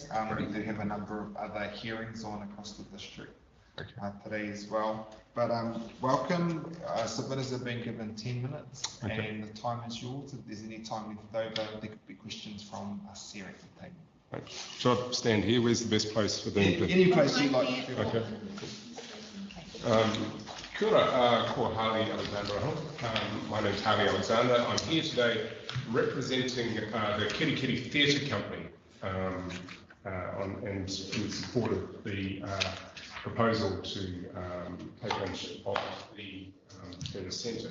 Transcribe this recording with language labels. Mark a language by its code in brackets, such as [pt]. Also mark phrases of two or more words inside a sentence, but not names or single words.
[en] We do have a number of other hearings on across the district today as well. But welcome. Submitters have been given 10 minutes and the time is yours. If there's any time left over, there could be questions from us here at the table. Should I stand here? Where's the best place for them? Any place you'd like to feel. Okay. [mi] Kia ora, ko Harley Alexander. [en] My name's Harley Alexander. I'm here today representing the Kirikiri Theatre Company and in support of the proposal to take ownership of the theatre centre.